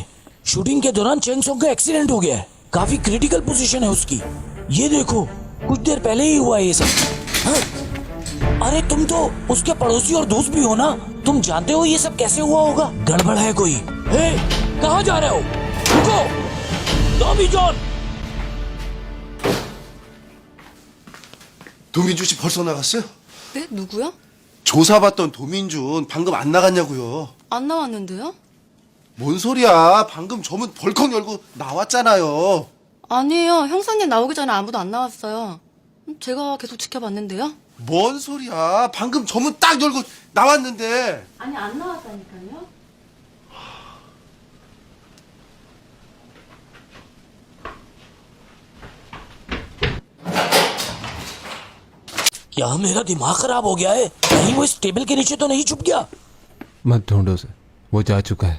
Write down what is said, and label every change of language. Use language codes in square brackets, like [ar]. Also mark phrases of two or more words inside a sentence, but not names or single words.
[hi] शूटिंग के दौरान चेंग सॉन्ग का एक्सीडेंट हो गया है। काफी [en] critical position [hi] है उसकी। ये देखो, कुछ देर पहले ही हुआ है ये सब। हाँ? अरे तुम तो उसके पड़ोसी और दोस्त भी हो ना, तुम जानते हो ये सब कैसे हुआ होगा। गड़बड़ है कोई। हे, कहाँ जा रहे हो? रुको, टॉमी जॉन। [ko] 도민준 씨 벌써 나갔어요? 네? 누구요? 조사받던 도민준 방금 안 나갔냐고요. 안 나왔는데요? 뭔 소리야? 방금 저문 벌컥 열고 나왔잖아요. 아니에요. 형사님 나오기 전에 아무도 안 나왔어요. 제가 계속 지켜봤는데요. 뭔 소리야? 방금 저문 딱 열고 나왔는데. 아니 안 나왔다니까요. [hi] क्या मेरा दिमाग खराब हो गया है? कहीं वो इस टेबल के नीचे तो नहीं छुप गया? मत ढूंढो उसे, वो जा चुका है।